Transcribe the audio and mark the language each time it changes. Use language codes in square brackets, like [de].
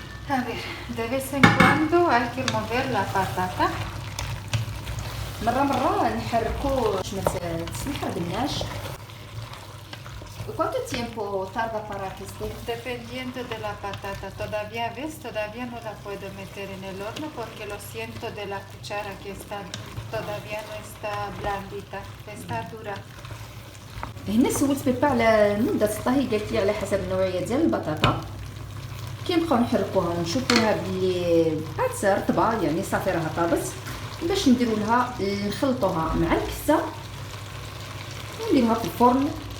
[es] A ver, de vez en cuando hay que mover la patata. [ar] مرة نحركو باش ما تنحرقناش. [es] ¿Cuánto tiempo tarda para que esté? Dependiendo de la patata. Todavía ves, todavía no la puedo meter en el horno porque lo siento de la cuchara que está, todavía no está blandita, está dura. [ar] هنا سولت بيبا على مدة الطهي، قالت لي على حسب النوعية ديال البطاطا. كنبقاو نحركوها ونشوفوها بلي عاد رطبة يعني صافي راها طابت، باش نديرو لها نخلطوها مع الكفته ونديروها في الفرن.